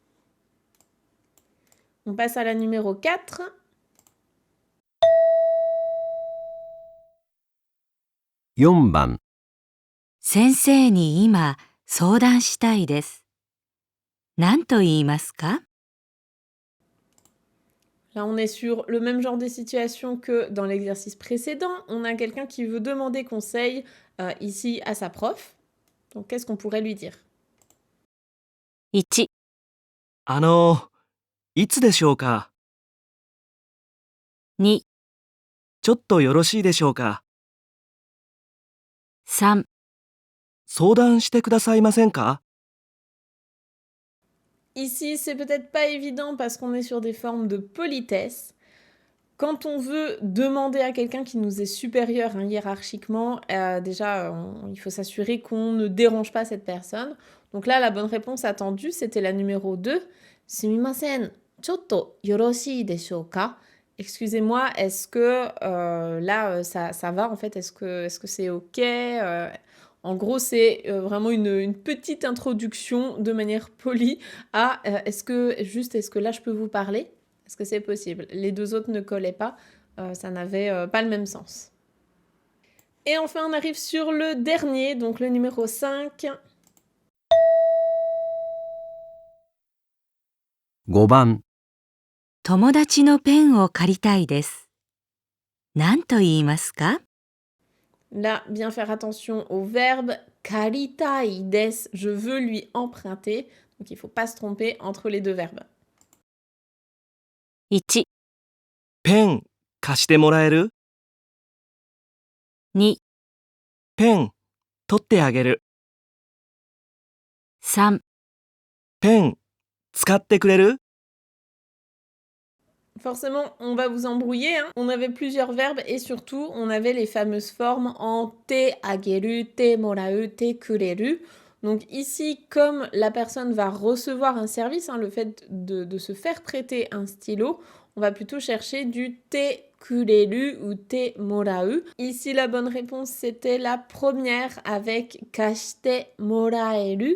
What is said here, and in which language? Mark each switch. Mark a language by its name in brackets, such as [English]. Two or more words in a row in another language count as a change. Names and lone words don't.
[French] On passe à la numéro 4. [Japanese] 4 番、先生に今相談したいです。何と言いますか？ [French] Là, on est sur le même genre de situation que dans l'exercice précédent. On a quelqu'un qui veut demander conseil ici à sa prof. Donc, qu'est-ce qu'on pourrait lui dire? [Japanese] 1、いつでしょうか？ 2、ちょっとよろしいでしょうか？ 3、相談してくださいませんか？ [French] Ici, c'est peut-être pas évident parce qu'on est sur des formes de politesse. Quand on veut demander à quelqu'un qui nous est supérieur hiérarchiquement, il faut s'assurer qu'on ne dérange pas cette personne. Donc là, la bonne réponse attendue, c'était la numéro 2. [Japanese] すみません、ちょっとよろしいでしょうか? [French] Excusez-moi, est-ce que ça va en fait? Est-ce que c'est OK? En gros, c'est vraiment une petite introduction de manière polie à est-ce que là je peux vous parler? Est-ce que c'est possible? Les deux autres ne collaient pas, ça n'avait pas le même sens. Et enfin, on arrive sur le dernier, donc le numéro 5. [Japanese] 5 番、友達のペンを借りたいです。何と言いますか？ [French] Là, bien faire attention au verbe [Japanese] 借りたいです, [French] je veux lui emprunter. Donc il ne faut pas se tromper entre les deux verbes. [Japanese] 1、ペン貸してもらえる？ 2、ペン取ってあげる。 3、ペン使ってくれる？ [French] Forcément, on va vous embrouiller, hein. On avait plusieurs verbes et surtout, on avait les fameuses formes en [Japanese] てあげる, てもらう, てくれる. [French] Donc ici, comme la personne va recevoir un service, hein, le fait de se faire prêter un stylo, on va plutôt chercher du [Japanese] てくれる [French] ou [Japanese] てもらう. [French] Ici, la bonne réponse, c'était la première avec [Japanese] 貸してもらえる.